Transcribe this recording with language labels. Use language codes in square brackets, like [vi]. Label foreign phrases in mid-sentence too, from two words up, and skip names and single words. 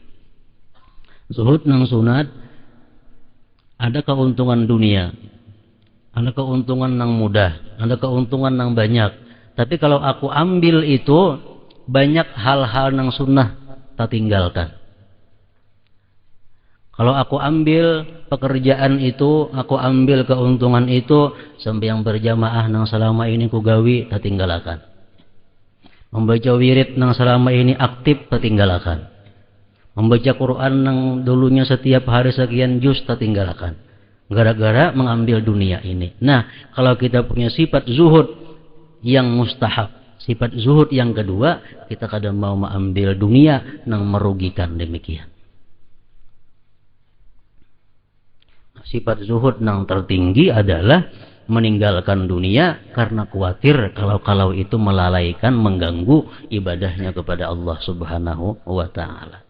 [id] Zuhud yang sunat, ada keuntungan dunia, ada keuntungan yang mudah, ada keuntungan yang banyak. Tapi kalau aku ambil itu, banyak hal-hal yang sunnah tak tinggalkan. [bjn] Kalau aku ambil pekerjaan itu, aku ambil keuntungan itu, sampai yang berjamaah nang selama ini ku gawi tak tinggalakan. Membaca wirid nang selama ini aktif tak tinggalakan. Membaca Quran nang dulunya setiap hari sekian juz tak tinggalakan. [id] Gara-gara mengambil dunia ini. Nah, kalau kita punya sifat zuhud yang mustahab, sifat zuhud yang kedua, kita kadang mau mengambil dunia nang merugikan demikian. Sifat zuhud nang tertinggi adalah meninggalkan dunia karena khawatir kalau itu melalaikan, mengganggu ibadahnya kepada Allah [ar] سبحانه وتعالى.